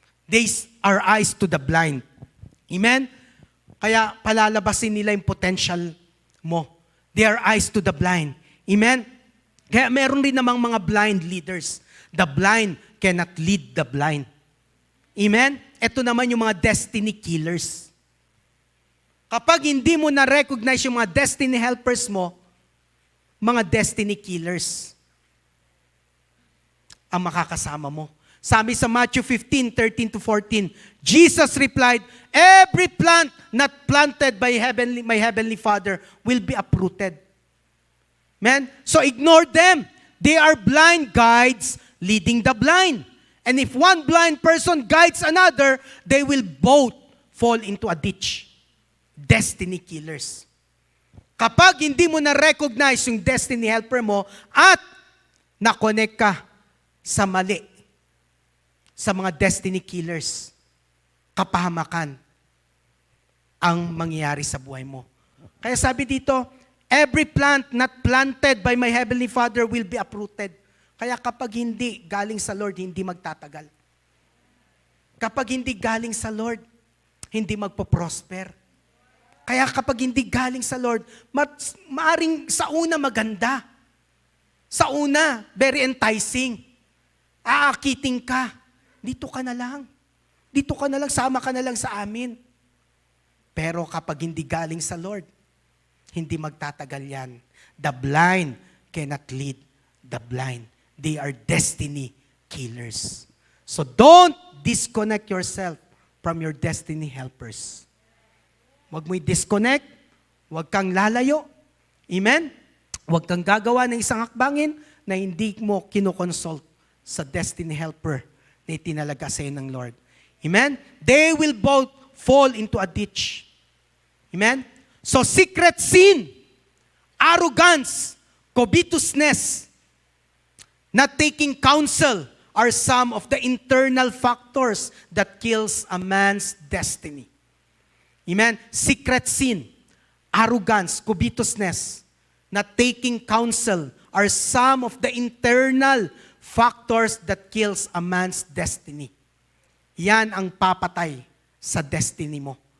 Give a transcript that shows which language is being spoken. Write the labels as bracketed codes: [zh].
[en] These are eyes to the blind. Amen? [tl] Kaya palalabasin nila yung potential mo. [en] They are eyes to the blind. Amen? [tl] Kaya meron rin namang mga blind leaders. [en] The blind cannot lead the blind. [tl] Amen? Ito naman yung mga destiny killers. Kapag hindi mo na-recognize yung mga destiny helpers mo, mga destiny killers ang makakasama mo. Sabi sa [en] Matthew 15:13-14, Jesus replied, every plant not planted by my heavenly Father will be uprooted. Man, so ignore them. They are blind guides leading the blind. And if one blind person guides another, they will both fall into a ditch. Destiny killers. [tl] Kapag hindi mo na-recognize yung destiny helper mo at na-connect ka sa mali, sa mga destiny killers, kapahamakan ang mangyayari sa buhay mo. Kaya sabi dito, [en] every plant not planted by my heavenly Father will be uprooted. [tl] Kaya kapag hindi galing sa Lord, hindi magtatagal. Kapag hindi galing sa Lord, hindi magpo-prosper. Kaya kapag hindi galing sa Lord, maaring sa una maganda. Sa una, [en] very enticing. [tl] Aakiting ka. Dito ka na lang. Dito ka na lang, sama ka na lang sa amin. Pero kapag hindi galing sa Lord, hindi magtatagal yan. [en] The blind cannot lead the blind. They are destiny killers. So don't disconnect yourself from your destiny helpers. [tl] Huwag mo i-disconnect. Huwag kang lalayo. Amen? Huwag kang gagawa ng isang hakbangin na hindi mo kinoconsult sa destiny helper na itinalaga sa iyo ng Lord. [en] Amen? They will both fall into a ditch. Amen? So secret sin, arrogance, covetousness, not taking counsel are some of the internal factors that kills a man's destiny. Amen? Secret sin, arrogance, covetousness, not taking counsel are some of the internal factors that kills a man's destiny. [tl] Yan ang papatay sa destiny mo.